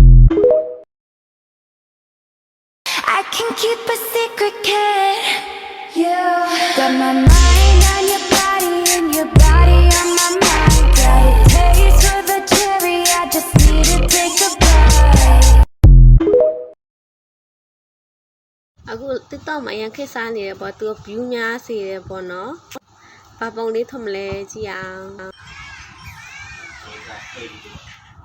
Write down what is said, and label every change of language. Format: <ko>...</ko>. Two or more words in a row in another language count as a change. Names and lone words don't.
<en>I can keep a secret, kid. You got my mind on your body and your body on my mind. Got a taste for the cherry, I just need to take a bite.</en> <my>အခု TikTok မှာအရင်ခေတ်စားနေတယ်ပေါ့သူက view များစေတယ်ပေါ့နော်ဘာပုံလေးထုံမလဲကြည့်အောင်</my>